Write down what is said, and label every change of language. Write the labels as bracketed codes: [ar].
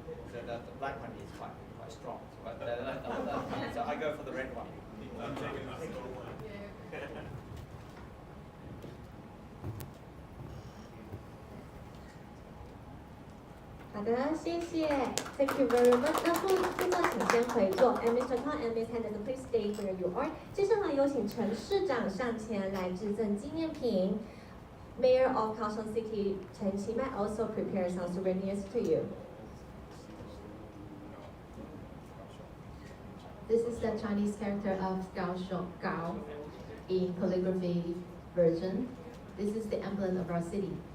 [en] So the black one is quite strong, but so I go for the red one. [zh] 好的，谢谢 [en] ，Thank you very much。 [zh] 那副座请先回座 ， [en] and Mr. Tong and Miss Henderson please stay where you are。 [zh] 接下来有请陈市长上前来致赠纪念品。 [en] Mayor of Kaohsiung City 陈其迈 also prepare some souvenirs to you. This is the Chinese character of Kaohsiung Gao in calligraphy version. This is the emblem of our city.